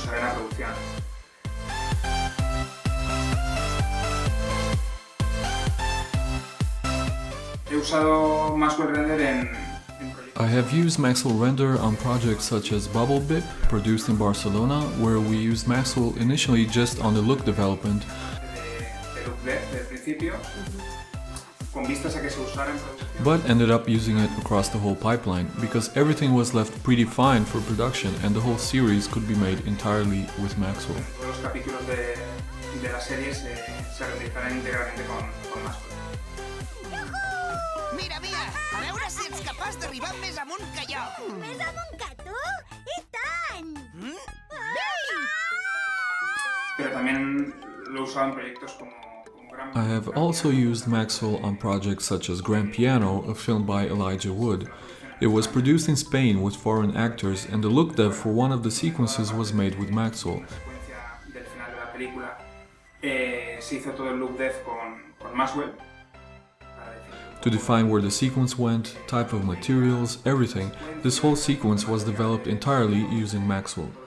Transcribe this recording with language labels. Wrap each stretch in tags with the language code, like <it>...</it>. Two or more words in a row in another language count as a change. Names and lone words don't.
<en>I have used Maxwell Render on projects such as Bubble Bip, produced in Barcelona, where we used Maxwell initially just on the look development, but ended up using it across the whole pipeline, because everything was left predefined for production and the whole series could be made entirely with Maxwell.</en> <ca>Mira, a veure si ets capaç d'arribar més amunt que jo. Més amunt que tu? I tant!</ca> <en>I have also used Maxwell on projects such as Grand Piano, a film by Elijah Wood. It was produced in Spain with foreign actors, and the look dev for one of the sequences was made with Maxwell. To define where the sequence went, type of materials, everything, this whole sequence was developed entirely using Maxwell.</en>